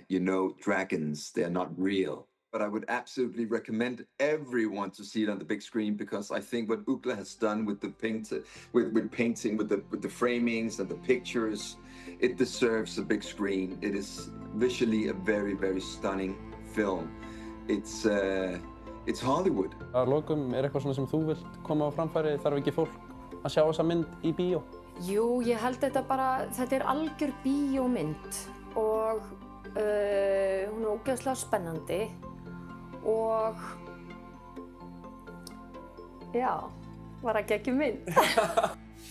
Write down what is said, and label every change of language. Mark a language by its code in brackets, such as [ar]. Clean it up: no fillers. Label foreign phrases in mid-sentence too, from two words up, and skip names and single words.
[en] You know dragons, they're not real. But I would absolutely recommend everyone to see it on the big screen, because I think what Ugla has done with the painting, with the framings and the pictures, it deserves a big screen. It is visually a very, very stunning film. It's Hollywood. [is] Að lokum, eitthvað svona sem þú vilt koma á framfæri? Þarf ekki fólk að sjá þessa mynd í bíó? Jú, ég held þetta algjör bíómynd og hún er ógeðslega spennandi og já, var að geggjum mynd.